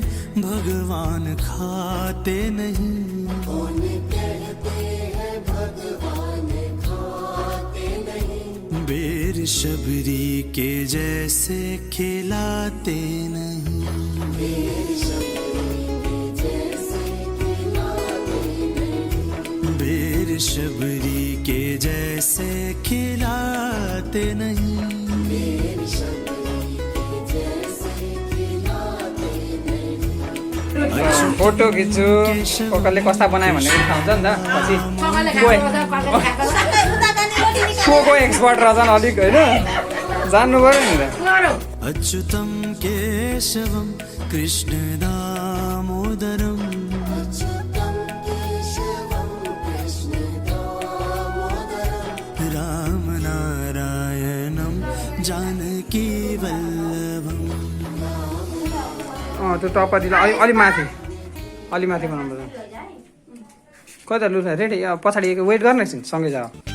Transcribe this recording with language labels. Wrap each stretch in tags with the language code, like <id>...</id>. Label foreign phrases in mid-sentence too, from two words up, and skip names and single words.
<hi>भगवान खाते नहीं, कौन कहते हैं भगवान खाते नहीं, बेर शबरी के जैसे खिलाते नहीं, बेर शबरी के जैसे खिलाते नहीं,</hi> <ne>फोटो खिच्छु कोकाले कस्ता बनायो भनेर थाहा हुन्छ नि त पछि को एक्सपर्ट रहेछ अलिक होइन जान्नु पर्यो नि त।</ne> <sa>अच्युतम केशवम कृष्ण दामोदरम, राम नारायणम जानकी वल्लभम।</sa> <ne>त्यो टप्परतिर अलि माथि बनाउनु पर्छ। कता लु रेडी पछाडि वेट गर्न एकछिन सँगै जाऊ।</ne>